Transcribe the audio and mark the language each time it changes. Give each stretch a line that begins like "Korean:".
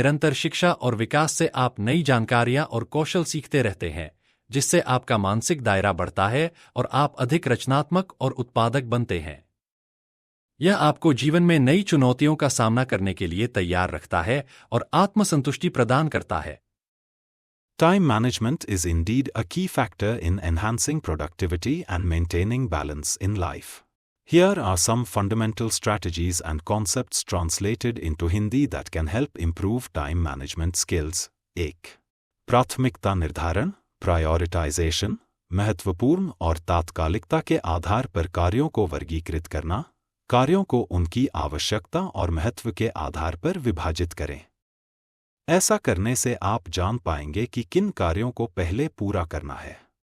Hindi: निरंतर शिक्षा और विकास से आप नई जानकारियां और कौशल सीखते रहते हैं, जिससे आपका मानसिक दायरा बढ़ता है और आप अधिक रचनात्मक और उत्पादक बनते हैं। यह आपको जीवन में नई चुनौतियों का सामना करने के लिए तैयार रखता है और आत्मसंतुष्टि प्रदान करता है।
English: Time management is indeed a key factor in enhancing productivity and maintaining balance in life. Here are some fundamental strategies and concepts translated into Hindi that can help improve time management skills. 1.
Hindi: प्राथमिकता निर्धारण, prioritisation. महत्वपूर्ण और तात्कालिकता के आधार पर कार्यों को वर्गीकृत करना। कार्यों को उनकी आवश्यकता और महत्व के आधार पर विभाजित करें। ऐसा करने से आप जान पाएंगे कि किन कार्यों को पहले पूरा करना है।